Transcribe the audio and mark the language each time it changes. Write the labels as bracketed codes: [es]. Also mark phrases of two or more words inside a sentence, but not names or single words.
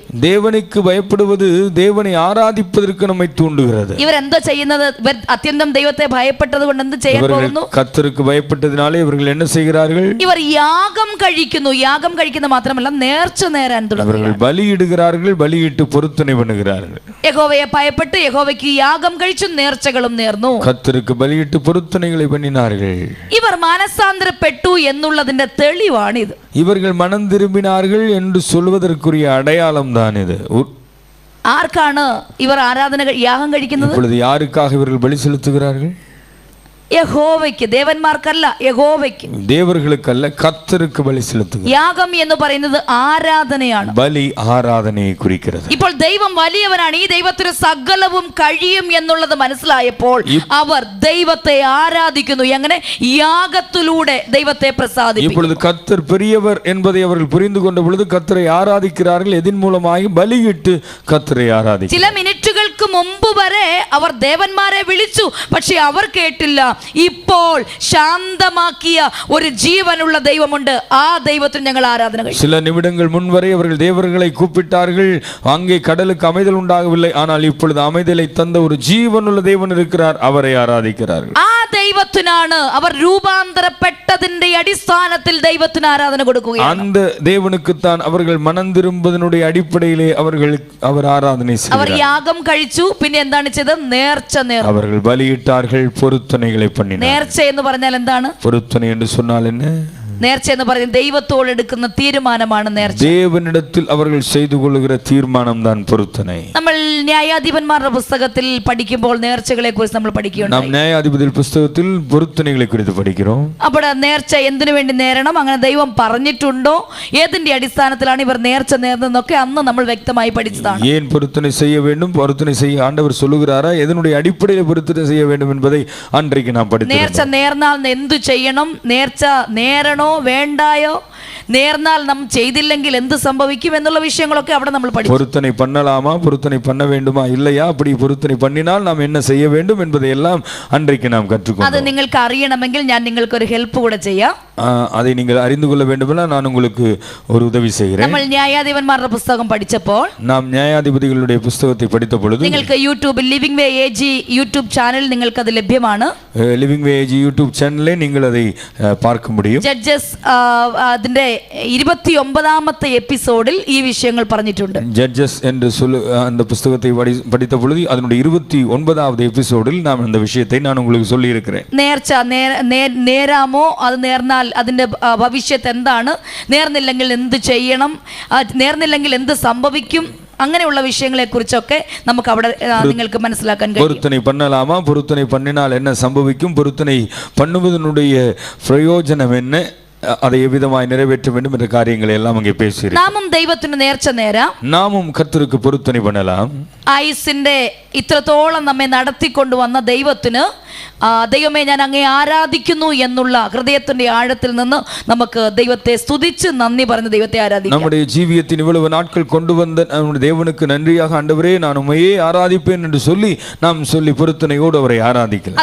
[ta] தேவனுக்கு பயப்படுவது தேவனை ஆராதிப்பதற்கு நம்மை தூண்டுகிறது. [ml] ഇവരെന്തോ ചെയ്യുന്നത്? ഇവർ അത്യന്തം ദൈവത്തെ ഭയപ്പെട്ടത് കൊണ്ട് എന്ത് ചെയ്യാൻ പോകുന്നു? [ta] கர்த்தருக்கு பயப்பட்டதினாலே இவர்கள் என்ன செய்கிறார்கள்? [ml] ഇവർ യാഗം കഴിക്കുന്നു. യാഗം കഴിക്കുന്നത് മാത്രമല്ല, നേർച്ച നേരാൻ തുടങ്ങി. [ta] அவர்கள் பலியிடுகிறார்கள், பலியிட்டு பொருத்தனை பண்ணுகிறார்கள். [ml] യഹോവയെ ഭയപ്പെട്ട് യഹോവയ്ക്ക് യാഗം കഴിച്ചു, നേർച്ചകളും നേർന്നു. [ta] கர்த்தருக்கு பலியிட்டு பொருத்தனைகளை பண்ணினார்கள். [ml] ഇവർ മാനസാന്തരപ്പെട്ടു എന്നുള്ളതിന്റെ തെളിവാണിത്. [ta] இவர்கள் மனம் திரும்பினார்கள் என்று சொல்வதற்குரிய அடையாளம் தான் இது. [ml] ആർക്കാണ് ഇവർ യാഗം കഴിക്കുന്നത്? [ta] இப்பொழுது யாருக்காக இவர்கள் பலி செலுத்துகிறார்கள்? [ml] യഹോവയ്ക്ക്, ദേവന്മാർക്കല്ല, യഹോവയ്ക്ക്, [ta] தேவர்களுக்கல்ல, கர்த்தருக்கு பலி செலுத்துகிறார்கள். [ml] യാഗം എന്ന് പറയുന്നത് ആരാധനയാണ്. [ta] பலி ആരാധനയെ குறிக்கிறது. [ml] ഇപ്പോൾ ദൈവം വലിയവനാണ്, ഈ ദൈവത്തിന് സകലവും കഴിയും എന്നുള്ളത് മനസ്സിലായപ്പോൾ അവർ ദൈവത്തെ ആരാധിക്കുന്നു. എങ്ങനെ? യാഗത്തിലൂടെ ദൈവത്തെ പ്രസാദിപ്പിക്കും. [ta] இப்பொழுது கர்த்தர் பெரியவர் என்பதை அவர்கள் புரிந்து கொண்ட பொழுது கர்த்தரை ஆராதிக்கிறார்கள். எதின் மூலமாக பலியிட்டு கர்த்தரை ஆராதிக்கிறார்கள். [ml] ചില മിനിറ്റുകൾക്ക് മുമ്പ് വരെ അവർ ദേവന്മാരെ വിളിച്ചു, പക്ഷെ അവർ കേട്ടില്ല. ഇപ്പോൾ ശാന്തമാക്കിയ ഒരു ജീവനുള്ള ദൈവമുണ്ട്, ആ ദൈവത്തിന് ഞങ്ങൾ ആരാധന കഴിക്കും. [ta] சில நிமிடங்கள் முன்வரை அவர்கள் தேவர்களை கூப்பிட்டார்கள், அங்கே கடலுக்கு அமைதல் உண்டாகவில்லை. ஆனால் இப்பொழுது அமைதலை தந்த ஒரு ஜீவனுள்ள தேவன் இருக்கிறார், அவரை ஆராதிக்கிறார்கள். [ml] ആ ദൈവത്തിനാണ് അവർ രൂപാന്തരപ്പെട്ടതിന്റെ അടിസ്ഥാനത്തിൽ ദൈവത്തിന് ആരാധന കൊടുക്കുകയാണ്. [ta] அந்த தேவனுக்குத்தான் அவர்கள் மனம் திரும்புவதனுடைய அடிப்படையிலே அவர் ஆராதனை [ml] അവർ [ta] செய்கிறார்கள். [ml] യാഗം കഴിച്ചു, പിന്നെ എന്താണ് ചെയ്തത്? നേർച്ച നേർന്നു. [ta] அவர்கள் பலியிட்டார்கள், பொருத்தனைகளை பண்ணினார்கள். [ml] നേർച്ച എന്ന് പറഞ്ഞാൽ എന്താണ്? [ta] பொருத்தனை என்று சொன்னால் என்ன? [ml] നേർച്ച എന്ന് പറയുന്നത് ദൈവത്തോട് എടുക്കുന്ന തീരുമാനമാണ് നേർച്ച. [ta] தேவனிடத்தில் அவர்கள் செய்து கொள்ளுகிற தீர்மானம் தான் பொருத்தனை. [ml] നമ്മൾ ന്യായാധിപന്മാരുടെ പുസ്തകത്തിൽ പഠിക്കുമ്പോൾ നേർച്ചകളെ കുറിച്ച് നമ്മൾ പഠിക്കുകയുണ്ടായി. [ta] நாம் நியாயாதிபதி புஸ்தகத்தில் பொருத்தனைகளை குறித்து படிக்கிறோம். [ml] അപ്പോൾ നേർച്ച എന്തിനു വേണ്ടി നേരണം, അങ്ങനെ ദൈവം പറഞ്ഞിട്ടുണ്ടോ, ഏതിന്റെ അടിസ്ഥാനത്തിലാണ് ഇവർ നേർച്ച നേർന്നതെന്നൊക്കെ അന്ന് നമ്മൾ വ്യക്തമായി പഠിച്ചതാണ്. [ta] ஏன் பொருத்தனை செய்ய வேண்டும், பொருத்தனை செய்ய ஆண்டவர் சொல்லுகிறாரா, எதனுடைய அடிப்படையில் பொருத்தனை செய்ய வேண்டும் என்பதை அன்றைக்கு நாம் படித்தோம். [ml] നേർച്ച നേർന്നാൽ എന്തു ചെയ്യണം, നേർച്ച നേരണോ വേണ്ടായോ, നേർന്നാൽ നാം ചെയ്തില്ലെങ്കിൽ എന്ത് സംഭവിക്കും എന്നുള്ള വിഷയങ്ങളൊക്കെ അവിടെ നമ്മൾ പഠിച്ചു. [ta] பொருத்தனை பண்ணலாமா, பொருத்தனை பண்ண வேண்டுமா, இல்லையா, அப்படி பொருத்தனை பண்ணினால் நாம் என்ன செய்ய வேண்டும் என்பதை எல்லாம் அன்றைக்கு நாம் கற்றுக்கொண்டோம். [ml] அது നിങ്ങൾക്ക് അറിയണമെങ്കിൽ ഞാൻ നിങ്ങൾക്ക് ഒരു ഹെൽപ്പ് കൂടെ ചെയ്യാം. [ta] அதை நீங்கள் அறிந்து கொள்ள வேண்டுமென்றால் நான் உங்களுக்கு ஒரு உதவி செய்கிறேன். [ml] നമ്മൾ ന്യായാധിപന്മാരുടെ പുസ്തകം പഠിച്ചപ്പോൾ, [ta] நாம் நியாயாதிபதிகளுடைய புஸ்தகத்தை படித்த பொழுது, [ml] നിങ്ങൾക്ക് യൂട്യൂബിൽ ലിവിംഗ് വേ എജി യൂട്യൂബ് ചാനൽ നിങ്ങൾക്ക് അത് ലഭ്യമാണ്. [ta] லிவிங் வே ஏஜி யூடியூப் சேனலிலே நீங்கள் அதை பார்க்க முடியும். [ml] ജഡ്ജസ് അതിന്റെ 29ാമത്തെ എപ്പിസോഡിൽ ഈ വിഷയങ്ങൾ പറഞ്ഞിട്ടുണ്ട്. [ta] ஜட்ஜஸ் என்று அந்த புஸ்தகத்தை படித்த பொழுது அதனுடைய 29வது எபிசோடில் நான் அந்த விஷயத்தை நான் உங்களுக்கு சொல்லி இருக்கிறேன். [ml] നേർച്ച നേരാമോ, അത് നേർന്നാൽ അതിന്റെ ഭവിഷ്യത്ത് എന്താണ്, നേർന്നില്ലെങ്കിൽ എന്ത് ചെയ്യണം, നേർന്നില്ലെങ്കിൽ എന്ത് സംഭവിക്കും, അങ്ങനെയുള്ള വിഷയങ്ങളെ കുറിച്ചൊക്കെ നമുക്ക് അവിടെ നിങ്ങൾക്ക് മനസ്സിലാക്കാൻ കഴിയും. [ta] பொருத்தனை பண்ணலாமா, பொருத்தனை பண்ணினால் என்ன சம்பவிக்கும், பொருத்தனை பண்ணுவதனுடைய பிரயோஜனம் என்ன, அதை எவ்விதமாய் நிறைவேற்ற வேண்டும் என்ற காரியங்களை எல்லாம் அங்கே பேசுகிறேன். [ml] நாமும் ദൈവത്തിന് നേർച്ച നേരാം, [ta] நாமும் கர்த்தருக்கு பொருத்தனை பண்ணலாம். [ml] ആയുസിന്റെ ഇത്രത്തോളം നമ്മെ നടത്തിക്കൊണ്ടുവന്ന ദൈവത്തിന്, ദൈവമേ ഞാൻ അങ്ങേ ആരാധിക്കുന്നു എന്നുള്ള ഹൃദയത്തിന്റെ ആഴത്തിൽ നിന്ന് നമുക്ക് ദൈവത്തെ സ്തുതിച്ച് നന്ദി പറഞ്ഞ് ദൈവത്തെ ആരാധിക്കാം. [ta] நம்முடைய ஜீவியத்தின் இவ்வளவு நாட்கள் கொண்டு வந்த நம்முடைய தேவனுக்கு நன்றியாக, ஆண்டவரே நான் உம்மையே ஆராதிப்பேன் என்று சொல்லி நாம் சொல்லி பொருத்தனையோடு அவரை ஆராதிக்கலாம்.